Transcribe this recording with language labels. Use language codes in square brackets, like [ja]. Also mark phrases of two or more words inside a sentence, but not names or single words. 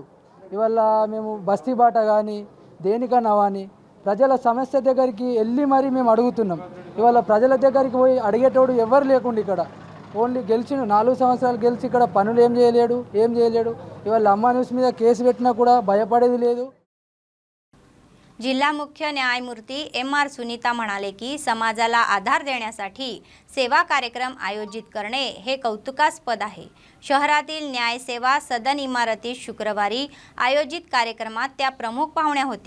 [te] ఇవాళ మేము బస్తీ బాట కానీ దేనికన్నా కానీ ప్రజల సమస్య దగ్గరికి వెళ్ళి మరీ మేము అడుగుతున్నాం. ఇవాళ ప్రజల దగ్గరికి పోయి అడిగేటోడు ఎవరు లేకుండా ఇక్కడ ఓన్లీ గెలిచిండు, 4 సంవత్సరాలు గెలిచి ఇక్కడ పనులు ఏం చేయలేడు. ఇవాళ అమ్మ న్యూస్ మీద కేసు పెట్టినా కూడా भयपडेది లేదు. [mr] जिल्हा मुख्य न्यायमूर्ती MR सुनीता म्हणाले की समाजाला आधार देण्यासाठी सेवा कार्यक्रम आयोजित करणे हे कौतुकास्पद आहे. शहरातील न्याय सेवा सदन इमारतीत शुक्रवारी आयोजित कार्यक्रमात त्या प्रमुख पाहुण्या होत्या.